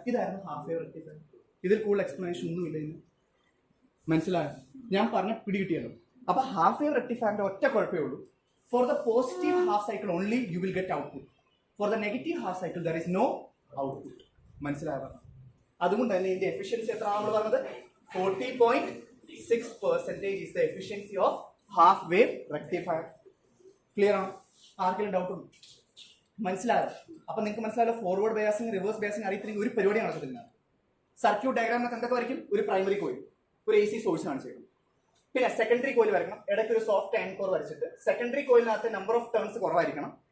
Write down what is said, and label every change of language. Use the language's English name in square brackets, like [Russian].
[Malayalam] ഇതായിരുന്നു half wave rectifier. ഇതിൽ കൂടുതൽ എക്സ്പ്ലനേഷൻ ഒന്നുമില്ല. ഇന്ന് മനസ്സിലായോ? ഞാൻ പറഞ്ഞ പിടികിട്ടിയല്ലോ. അപ്പൊ ഹാഫ് വേവ് റെക്ടിഫയറിന്റെ ഒറ്റ കുഴപ്പമേ ഉള്ളൂ, [English] For the positive half cycle only you will get output, for the negative half cycle there is no output. [Malayalam] മനസ്സിലായോ? അതുകൊണ്ട് തന്നെ ഇതിന്റെ എഫിഷ്യൻസി എത്രയാണ് നമ്മൾ പറഞ്ഞത്? [English] 40.6% is the efficiency of half wave rectifier. [Malayalam] Clear ആണോ? ആർക്കെങ്കിലും ഡൗട്ട് ഉണ്ടോ? മനസ്സിലായോ? അപ്പൊ നിങ്ങൾക്ക് മനസ്സിലായല്ലോ, ഫോർവേഡ് ബയാസിംഗ് റിവേഴ്സ് ബയാസിംഗ് അറിയത്തില്ലെങ്കിൽ ഒരു പരിപാടി നടക്കത്തില്ല. സർക്യൂട്ട് ഡയഗ്രാമിനൊക്കെ എന്തൊക്കെ വരയ്ക്കും? ഒരു പ്രൈമറി കോയിൽ, ഒരു AC സോഴ്സ് കാണിച്ചേക്കും. പിന്നെ സെക്കൻഡറി കോയിൽ വരയ്ക്കണം, ഇടയ്ക്ക് ഒരു സോഫ്റ്റ് ആൻഡ് കോർ വരച്ചിട്ട് സെക്കൻഡറി കോയിലിനകത്ത് നമ്പർ ഓഫ് ടേൺസ് കുറവായിരിക്കണം.